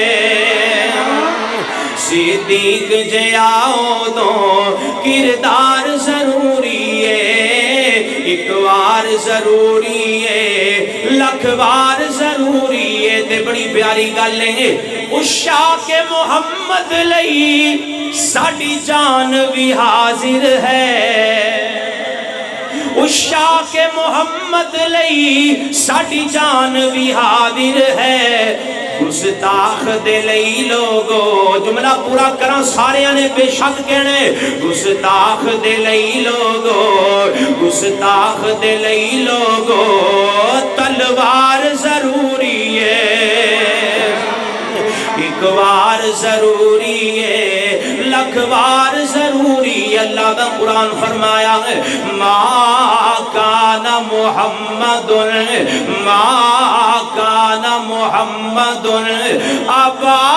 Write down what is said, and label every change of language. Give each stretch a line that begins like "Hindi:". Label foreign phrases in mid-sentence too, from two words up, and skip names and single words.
Punjabi: صدیق جے آؤ دو کردار ضروری ہے ایک بار ضروری ہے لکھ بار ضروری ہے تے بڑی پیاری گل ہے عشاق محمد لئی ساڈی جان بھی حاضر ہے عشاق محمد لئی ساڈی جان بھی حاضر ہے گستاخ دے لئی لوگو جملہ پورا کرا سارے آنے بے شک کہنے گستاخ دے لئی لوگو گستاخ دے لئی لوگو تلوار ضروری ہے ایک بار ضروری ہے لکھ بار ضروری ہے اللہ دا قرآن فرمایا ہے
Arabic: ما کان محمد ابا